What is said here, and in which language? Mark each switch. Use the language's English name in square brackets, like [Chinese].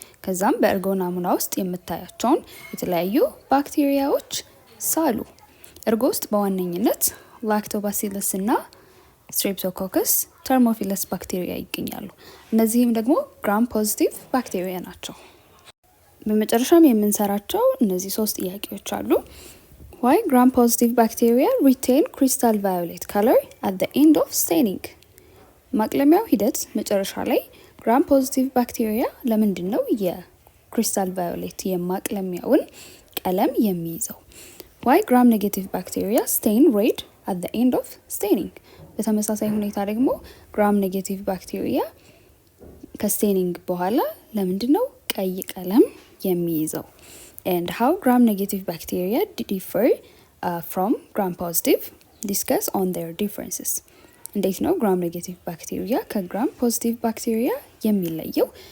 [Amharic] ከዛም በእርጎ ናሙና ውስጥ የምታያቸውን የተለያዩ ባክቴሪያዎች ሳሉ። እርጎ ውስጥ በዋነኝነት ላክቶባሲለስ እና ስትሬፕቶኮከስ ተርሞፊለስ ባክቴሪያ ይገኛሉ። እነዚህም ደግሞ ግራም ፖዚቲቭ ባክቴሪያ ናቸው። በመጨረሻም የምንሰራቸው እነዚህ 3 ጥያቄዎች አሉ። [English] Why gram-positive bacteria retain crystal violet color at the end of staining? [Amharic] ማቅለሚያው ሂደት መጨረሻ ላይ ግራም ፖዚቲቭ ባክቴሪያ ለምንድነው የክሪስታል ቫዮሌት የማቅለሚያውን ቀለም የሚይዘው? [English] why gram negative bacteria stain red at the end of staining? [Amharic] በተመሳሳይ ሁኔታ ደግሞ gram negative bacteria ከስቴኒንግ በኋላ ለምንድነው ቀይ ቀለም የሚይዘው? [English] and how gram negative bacteria differ from gram positive? discuss on their differences. [Amharic] እንዴት ነው [English] gram negative bacteria ከgram positive bacteria [Amharic] የሚለየው?